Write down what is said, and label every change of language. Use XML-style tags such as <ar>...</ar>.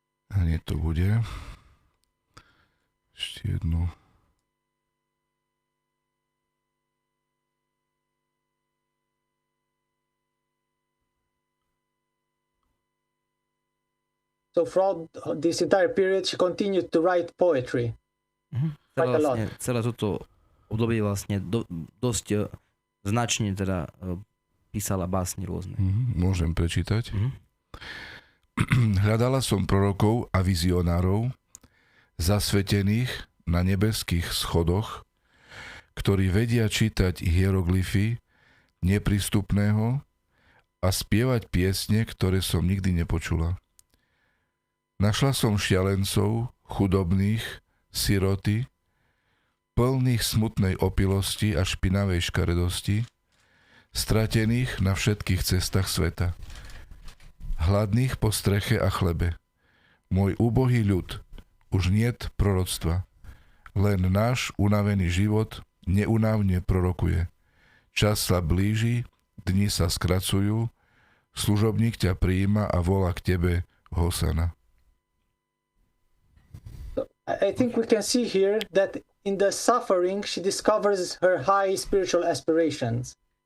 <sk>Hneď to bude. Ešte jednu.</sk> <en>So throughout this entire period, she continued to write poetry. Quite a lot.</en> <sk>Celé toto obdobie vlastne dosť značne teda písala básne rôzne. Môžem prečítať. Hľadala som prorokov a vizionárov, zasvetených na nebeských schodoch, ktorí vedia čítať hieroglyfy neprístupného a spievať piesne, ktoré som nikdy nepočula. Našla som šialencov, chudobných, siroty, plných smutnej opilosti a špinavej škaredosti, stratených na všetkých cestách sveta, hladných po streche a chlebe. Môj úbohý ľud, už niet proroctva, len náš unavený život neunávne prorokuje. Čas sa blíži, dni sa skracujú, služobník ťa prijíma a volá k tebe Hosana.</sk> <en>I think we can see here that in the suffering she discovers her high spiritual aspirations.</en>